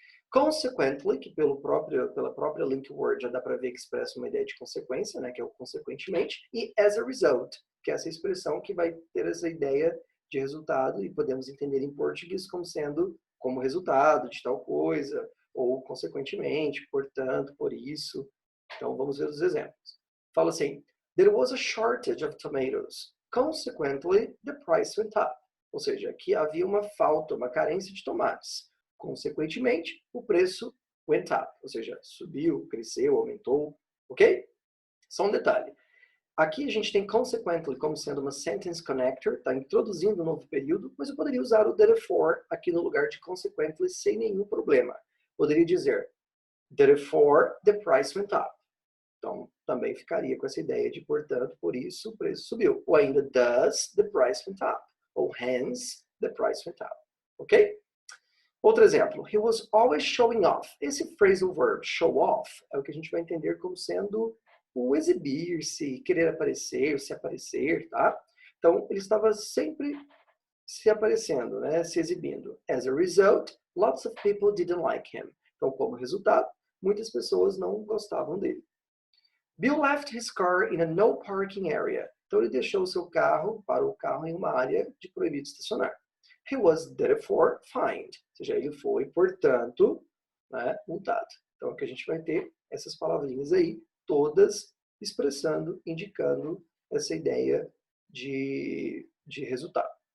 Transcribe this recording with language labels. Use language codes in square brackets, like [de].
[pt] Consequently, que pela própria link word já dá para ver que expressa uma ideia de consequência, né? Que é o consequentemente. E as a result, que é essa expressão que vai ter essa ideia de resultado e podemos entender em português como sendo como resultado de tal coisa, ou consequentemente, portanto, por isso. Então, vamos ver os exemplos. Fala assim, [en] there was a shortage of tomatoes. Consequently, the price went up. [pt] Ou seja, aqui havia uma falta, uma carência de tomates. Consequentemente, o preço [en] went up. [pt] Ou seja, subiu, cresceu, aumentou. Ok? Só um detalhe. Aqui a gente tem consequently como sendo uma sentence connector, está introduzindo um novo período, mas eu poderia usar o therefore aqui no lugar de consequently sem nenhum problema. Poderia dizer, [en] therefore the price went up. [pt] Então, também ficaria com essa ideia de, portanto, por isso o preço subiu. Ou ainda, [en] thus the price went up. Ou hence the price went up. Ok? [pt] Outro exemplo, [en] he was always showing off. [pt] Esse phrasal verb, show off, é o que a gente vai entender como sendo o exibir-se, querer aparecer, se aparecer, tá? Então, ele estava sempre se aparecendo, né? Se exibindo. [en] As a result, lots of people didn't like him. [pt] Então, como resultado, muitas pessoas não gostavam dele. [en] Bill left his car in a no parking area. [pt] Então, ele deixou o seu carro, parou o carro em uma área de proibido estacionar. [en] He was therefore fined. [pt] Ou seja, ele foi, portanto, né, multado. Então, aqui a gente vai ter essas palavrinhas aí, todas expressando, indicando essa ideia de resultado.